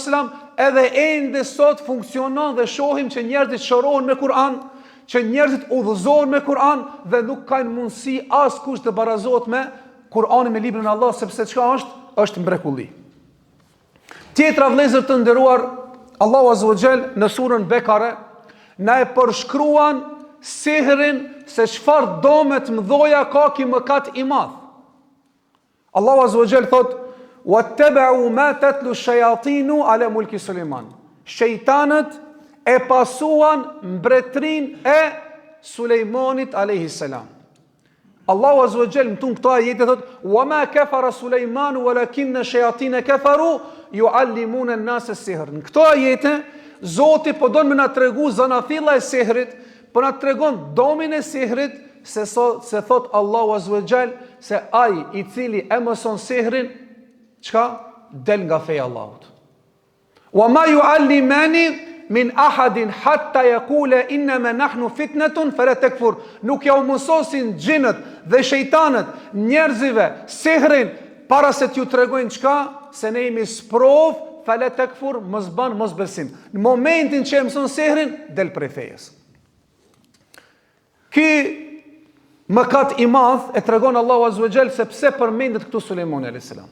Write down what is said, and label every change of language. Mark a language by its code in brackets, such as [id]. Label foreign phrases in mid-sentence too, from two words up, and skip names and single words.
[sq] edhe ende sot funksionon dhe shohim që njerëzit shërohen me Kur'an, që njerëzit udhëzohen me Kur'an dhe nuk kanë mundësi askush të barazohet me Kur'anin, me librin e Allah, sepse çka është mrekulli. Tjetra vëllezër të nderuar, Allahu [ar] عز وجل [sq] në surën Bekare na e përshkruan sihrin se çfarë domet mëdhoja ka ky mëkat i madh. Allahu [ar] عز وجل [sq] thot: [ar] "واتبعوا ما تتلو الشياطين على ملك سليمان." [sq] Shejtanët e pasuan mbretërinë e Sulejmanit [ar] عليه السلام. [sq] Allahu [ar] عز وجل [sq] në këto ajete thot: [ar] "وما كفر سليمان ولكن الشياطين كفروا يعلمون الناس السحر." [sq] Në këto ajete Zoti po don me na tregu zanafilla e sihrit, po na tregon domin e sihrit, se thot Allahu [ar] عز وجل [sq] se ai i cili e mëson sihrin, çka del nga feja e Allahut. [ar] وما يعلمان من أحد حتى يقولا إنما نحن فتنة فلا تكفر. [sq] Nuk ja u mësosin xhinët dhe shejtanët njerëzive sihrin para se t'ju tregojnë çka, se ne jemi sprov, [ar] فلا تكفر, [sq] mos ban mos besim. Në momentin që e mëson sihrin, del prej fejes. Ky mëkat i madh e tregon Allahu [ar] عز وجل [sq] se pse përmendet këtu Sulejmani [ar] عليه السلام.